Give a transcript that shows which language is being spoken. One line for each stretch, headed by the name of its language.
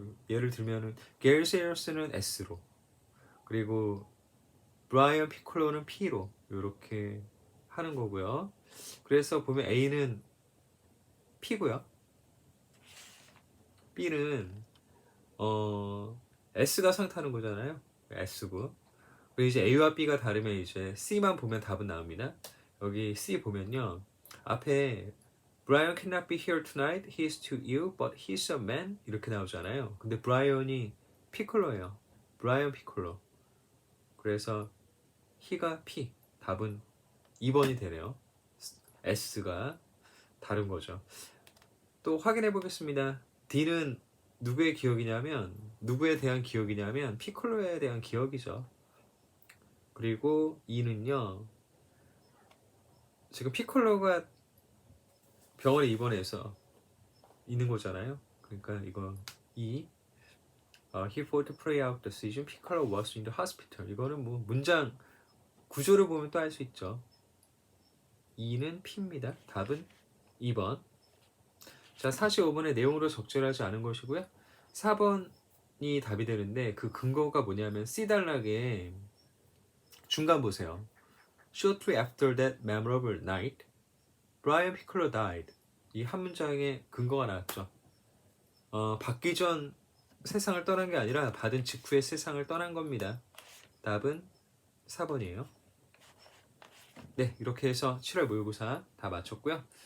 Korean: 예를 들면은 게일 세어스는 S로, 그리고 브라이언 피콜로는 P로 이렇게 하는 거고요. 그래서 보면 A는 P고요. B는 S가 상타는 거잖아요. S고. 그리고 이제 A와 B가 다르면 이제 C만 보면 답은 나옵니다. 여기 C 보면요.
English: 앞에 Brian cannot be here tonight. He is too ill, but he's a man.
Korean: 이렇게 나오잖아요. 근데 브라이언이 피콜로예요. 브라이언 피콜로. 그래서 he가 P. 답은 2번이 되네요. S가 다른 거죠. 또 확인해 보겠습니다. D는 누구의 기억이냐면, 누구에 대한 기억이냐면 피콜로에 대한 기억이죠. 그리고 E는요, 지금 피콜로가 병원에 입원해서 있는 거잖아요. 그러니까 이거
English: E, he fought to pray out the season. Piccolo was in the hospital.
Korean: 이거는 뭐 문장 구조를 보면 또 알 수 있죠. E는 P입니다. 답은 2번. 자, 45번의 내용으로 적절하지 않은 것이고요. 4번이 답이 되는데 그 근거가 뭐냐면 C 단락에 중간 보세요.
English: Shortly after that memorable night, Brian Piccolo died.
Korean: 이 한 문장에 근거가 나왔죠. 받기 전 세상을 떠난 게 아니라 받은 직후에 세상을 떠난 겁니다. 답은 4번이에요. 네, 이렇게 해서 7월 모의고사 다 마쳤고요.